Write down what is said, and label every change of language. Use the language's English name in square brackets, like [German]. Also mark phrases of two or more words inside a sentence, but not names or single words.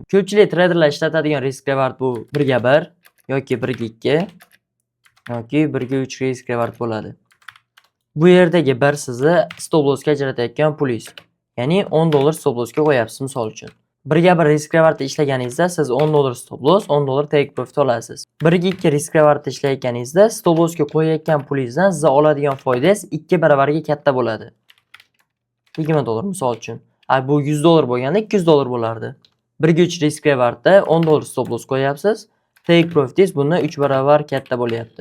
[Uzbek] Ko'pchilik traderlar ishlatadigan [English] risk reward [Uzbek] bu 1 yoki 1 yoki 1 risk reward bo'ladi. Bu yerdagi 1 sizni [English] stop lossga [Uzbek] ajratayotgan pulingiz. Ya'ni $10 [English] stop lossga [Uzbek] qo'yapsiz misol uchun. 1 [English] risk reward [Uzbek] ishlaganingizda siz $10 [English] stop loss, [Uzbek] $10 [English] take profit [Uzbek] olasiz. 1 [English] risk reward [Uzbek] ishlayotganingizda [English] stop lossga [Uzbek] qo'yayotgan pulingizdan siz oladigan foydangiz 2 baravariga katta bo'ladi. $20 misol uchun. Bu $100 bo'lganda $200 bo'lardi. 1 [English] risk rewardda [Uzbek] $10 [English] stop loss [Uzbek] qo'yapsiz. [English] Take profitingiz [Uzbek] bundan 3 baravar katta bo'lyapti.